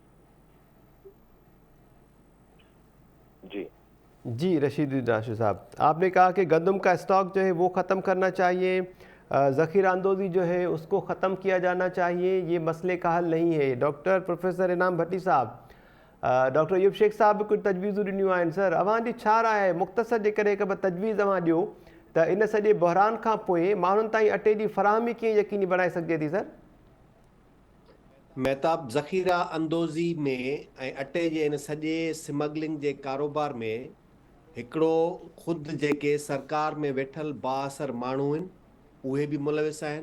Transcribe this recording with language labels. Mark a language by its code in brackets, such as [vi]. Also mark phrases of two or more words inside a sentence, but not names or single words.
[ur] جی جی رشید راشد صاحب, آپ نے کہا کہ گندم کا اسٹاک جو ہے وہ ختم کرنا چاہیے, ذخیرہ اندوزی جو ہے اس کو ختم کیا جانا چاہیے, یہ مسئلے کا حل نہیں ہے. ڈاکٹر پروفیسر انعام بھٹی صاحب, ڈاکٹر ایوب شیخ صاحب کچھ تجویزوں [sd] ॾिनियूं आहिनि [ur] सर. [sd] अवां जी छा राय आहे, मुख़्तसर जे करे हिकु ॿ तजवीज़ अवां ॾियो त इन सॼे बहरान खां पोइ माण्हुनि ताईं अटे जी फ़राहमी कीअं यकीनी बणाए सघिजे थी सर? महताब, ज़ख़ीरा अंदोज़ी में ऐं अटे जे इन सॼे स्मगलिंग जे कारोबार में हिकिड़ो ख़ुदि जेके सरकार में वेठल बाअसर माण्हू आहिनि उहे बि मुलविस आहिनि.